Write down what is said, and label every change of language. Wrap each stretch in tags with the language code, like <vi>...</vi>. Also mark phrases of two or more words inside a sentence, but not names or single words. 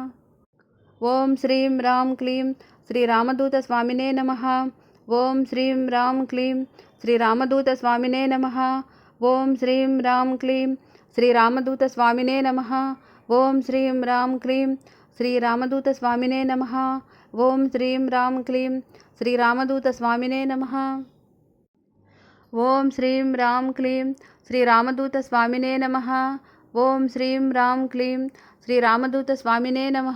<sa>ఓం శ్రీం రాం క్లీం శ్రీరామదూత స్వామినే నమః. ఓం శ్రీం రాం క్లీం శ్రీరామదూత స్వామినే నమః. ఓం శ్రీం రాం క్లీం శ్రీరామదూత స్వామినే నమః. ఓం శ్రీం రాం క్లీం श्रीरामदूतस्वामिने नमः। ॐ श्रीं रां क्लीं श्रीरामदूतस्वामिने नमः। ॐ श्रीं रां क्लीं श्रीरामदूतस्वामिने नमः। ॐ श्रीं रां क्लीं श्रीरामदूतस्वामिने नमः।</sa>